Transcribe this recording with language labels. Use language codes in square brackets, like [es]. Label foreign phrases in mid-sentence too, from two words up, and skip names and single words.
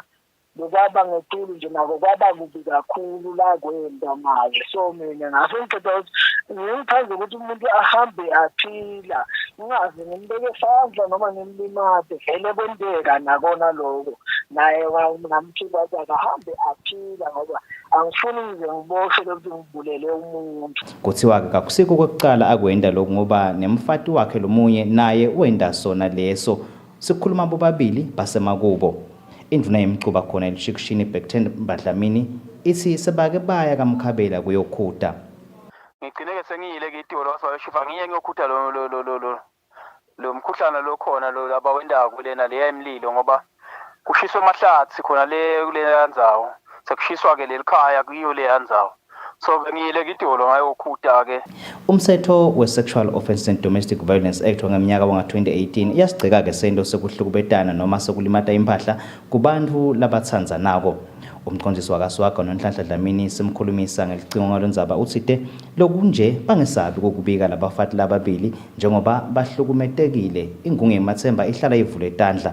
[ss] Lokaba ngetulu nje nako kwaba kubi kakhulu la kwenda manje so mina ngafika ukuthi ngiphanze ukuthi umuntu ahambe aphila ungazi ngimbeke esandla noma ngimlimate vele kwenteka nakona lokho naye ngamthiba ukuthi ahambe aphila ngoba angifuni nje ngiboshe ukuthi ngibulele umuntu. Kuthiwa ke akusiko kwekucala akwenda lokho ngoba nemfati wakhe lomunye naye wenda sona leso sikhuluma bobabili basemakubo. Induna yemcuba khona elishikishini Beckton Badlamini ithi sebake baya kaMkhabela kuyokhuta. Ngigcine ke sengiyile ke itolo wasayoshifa ngiye ngiyokhuta lo mkhuhlana lo khona lo abawendako kulena leya emlilo ngoba kushiswa amahlathi khona le kuleya ndzawo sekushiswa ke lelikhaya kuyo leya ndzawo. So ngiyile ke itolo ngayokhuta ke. Umthetho we-Sexual Offences and Domestic Violence Act ngeminyaka wanga-2018 iyasigcika ke sento sekuhlukubetana noma sekulimata impahla kubantu labathandzanako. Umqondisi wakaswaga noNhlanhla Dlamini simkhulumisa ngelicingo ngalondzaba uthite lokunje bangesabi kokubika labafati lababili njengoba bahlukumetekile ingungu yemathemba ihlala ivule etandla.